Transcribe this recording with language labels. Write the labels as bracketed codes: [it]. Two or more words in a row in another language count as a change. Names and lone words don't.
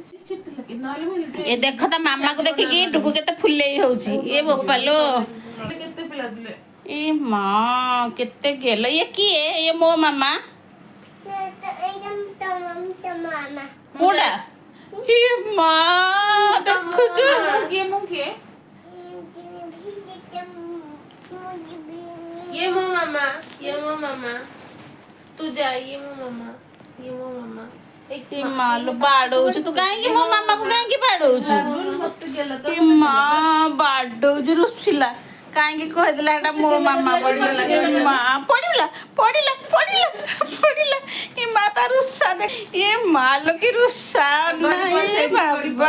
[or] ଏ ଦେଖ ତା ମାମାକୁ ଦେଖିକି ଟୁକୁ କେତେ ଫୁଲେଇ ହଉଛି। ଏ ବୋପାଲୋ, ଏ ମା କେତେ ଗେଲ। ଇଏ କିଏ? ଇଏ ମୋ ମାମା। କୋଉଟା? ଏ ମା ଦେଖୁଛୁ? ଏ ମୋ ମାମା, ଏ ମୋ ମାମା, ତୁ ଯା, ଏ ମୋ ମାମା, ଏ ମୋ ମାମା। ଏ ମାଲୋ ବାଡଉଛୁ ତୁ, କାହିଁକି ମୋ ମାମାକୁ କାହିଁକି ବାଡଉଛୁ? ଏ ମା ବାଡଉଛୁ, ରୁଷିଲା। କାହିଁକି କହିଦେଲା ଏଟା ମୋ ମାମା? ପଡିଗଲା, ମା ପଡିଲା ପଡିଲା ପଡିଲା ପଡିଲା। ଏ ମା ତା ରୁଷା ଦେଖ। ଏ ମାଲୋ କି ରୁଷା ନାହିଁ ବାବା।